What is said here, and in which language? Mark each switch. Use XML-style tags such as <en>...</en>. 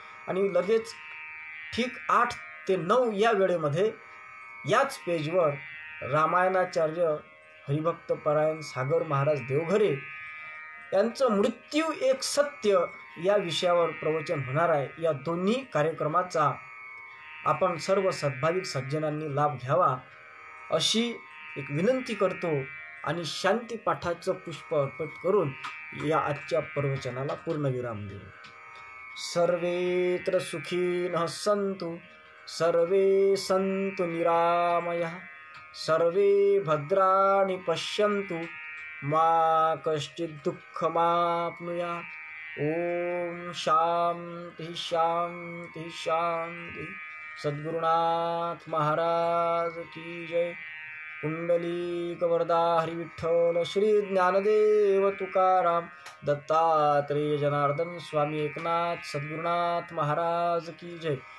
<mr>आणि लगेच ठीक 8 ते 9 या वेळेमध्ये याच पेजवर रामायणाचार्य हरिभक्त परायण सागर महाराज देवघरे यांचं मृत्यू एक सत्य या विषयावर प्रवचन होणार आहे. या दोन्ही कार्यक्रमाचा आपण सर्व सद्भाविक सज्जनांनी लाभ घ्यावा अशी एक विनंती करतो आणि शांती पाठाचं पुष्प अर्पण करून या आजच्या प्रवचनाला पूर्णविराम देऊ.</mr> <sa>सर्वेत्र सुखिनः सन्तु, सर्वे सन्तु निरामयः, सर्वे भद्राणि पश्यन्तु, मा कश्चित् दुःखमाप्नुयात्. ओम शांति शांति शांति.</sa> <hi>सद्गुरुनाथ महाराज की जय. कुंडलीक वरदा हरि विठ्ठल श्री ज्ञानदेव तुकाराम दत्तात्रेय जनार्दन स्वामी एकनाथ सद्गुरुनाथ महाराज की जय.</hi>